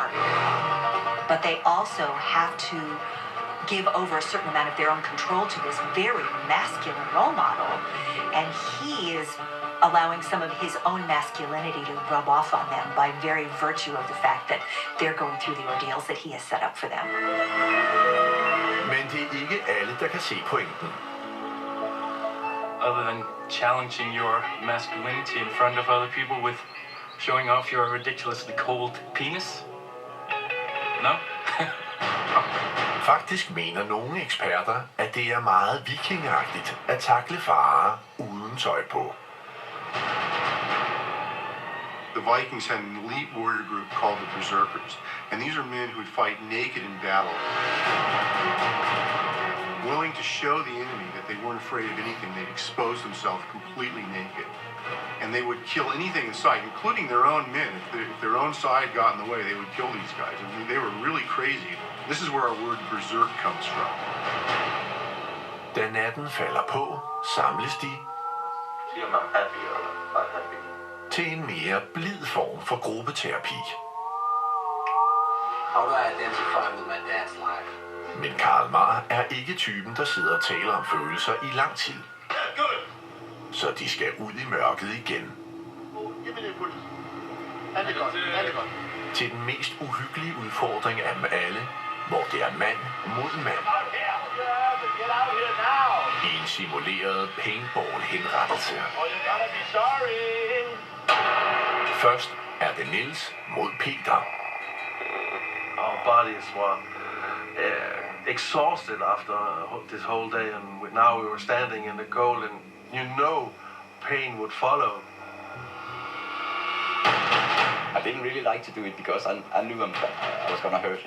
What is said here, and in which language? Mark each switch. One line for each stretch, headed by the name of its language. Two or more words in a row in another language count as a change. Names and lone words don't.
English: But they also have to give over a certain amount of their own control to this very masculine role model. And he is allowing some of his own masculinity to rub off on them by very virtue of the fact that they're going through the ordeals that he has set up for them.
Danish: Men det er ikke alle, der kan se pointen.
English: Other than challenging your masculinity in front of other people with showing off your ridiculously cold penis? No?
Danish: Faktisk mener nogle eksperter, at det er meget vikingagtigt at takle farer uden tøj på.
English: The Vikings had an elite warrior group called the Berserkers, and these are men who would fight naked in battle, willing to show the enemy that they weren't afraid of anything. They'd expose themselves completely naked, and they would kill anything in sight, including their own men. If their own side got in the way, they would kill these guys. I mean, they were really crazy. This is where our word berserk comes from.
Danish: Da natten falder på, samles de
English: feel I'm happier by having.
Danish: Til en mere blid form for gruppeterapi.
English: How do I identify with my dad's life?
Danish: Men Karl Marr er ikke typen, der sidder og taler om følelser i lang tid. Så de skal ud i mørket igen. Til den mest uhyggelige udfordring af dem alle, hvor det er mand mod mand. En simuleret paintball-henrettelse. Først er det Niels mod Peter.
English: Our bodies were exhausted after this whole day, and now we were standing in the cold, and you know pain would follow. I didn't really like to do it because I knew I was gonna hurt him.